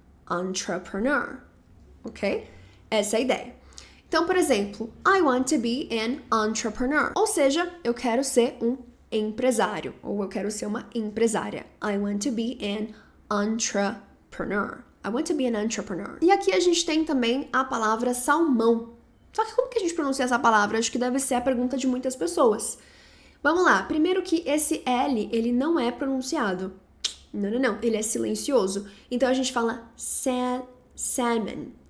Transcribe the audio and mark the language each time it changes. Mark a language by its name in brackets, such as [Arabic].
[Portuguese] Entrepreneur, ok? Essa é a ideia. Então, por exemplo, [English] I want to be an entrepreneur. [Portuguese] Ou seja, eu quero ser um empresário, ou eu quero ser uma empresária. [English] I want to be an entrepreneur. I want to be an entrepreneur. [Portuguese] E aqui a gente tem também a palavra salmão. Só que como que a gente pronuncia essa palavra? Acho que deve ser a pergunta de muitas pessoas. Vamos lá. Primeiro que esse L, ele não é pronunciado. Não. Ele é silencioso. Então a gente fala salmon.